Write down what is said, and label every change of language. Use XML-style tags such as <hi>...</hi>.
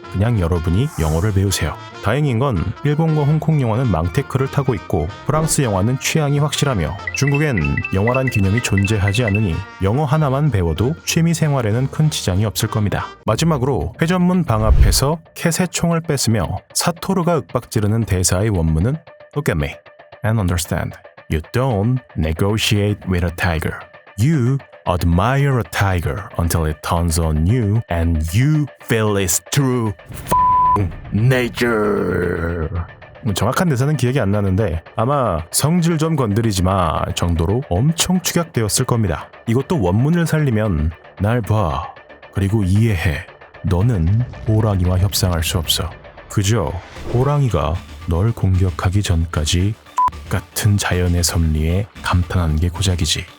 <ko>그냥 여러분이 영어를 배우세요. 다행인 건 일본과 홍콩 영화는 망테크를 타고 있고 프랑스 영화는 취향이 확실하며 중국엔 영화란 개념이 존재하지 않으니 영어 하나만 배워도 취미생활에는 큰 지장이 없을 겁니다. 마지막으로 회전문 방 앞에서 캐세총을 뺐으며 사토루가 윽박지르는 대사의 원문은</ko> <en>Look at me and understand. You don't negotiate with a tiger. You admire a tiger until it turns on you and you feel its true nature.</en> <ko>정확한 대사는 기억이 안 나는데 아마 성질 좀 건드리지 마 정도로 엄청 축약되었을 겁니다. 이것도 원문을 살리면 날 봐. 그리고 이해해. 너는 호랑이와 협상할 수 없어. 그저 호랑이가 널 공격하기 전까지 같은 자연의 섭리에 감탄하는 게 고작이지.</ko>